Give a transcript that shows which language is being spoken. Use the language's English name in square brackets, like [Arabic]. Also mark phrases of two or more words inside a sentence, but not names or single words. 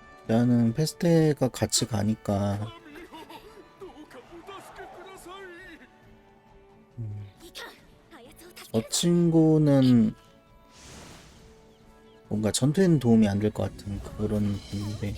[Korean] 일단은 페스테가 같이 가니까 [Japanese] どうかお助けください。いかんあやつを助け [Korean] 저 친구는 뭔가 전투에는 도움이 안 될 것 같은 그런 느낌인데